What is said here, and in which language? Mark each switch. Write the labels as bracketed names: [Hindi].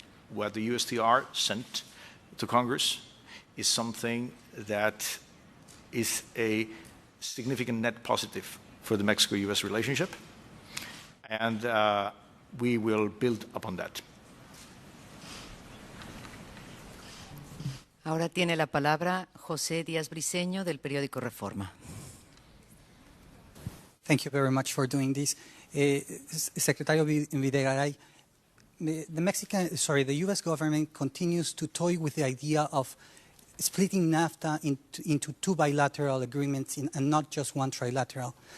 [English] What the USTR sent to Congress is something that is a significant net positive for the Mexico-U.S. relationship, and we will build upon that. [Spanish] Ahora tiene la palabra José Díaz Briceño del periódico Reforma. [English] Thank you very much for doing this. Secretary Videgaray, the U.S. government continues to toy with the idea of splitting NAFTA into two bilateral agreements and not just one trilateral.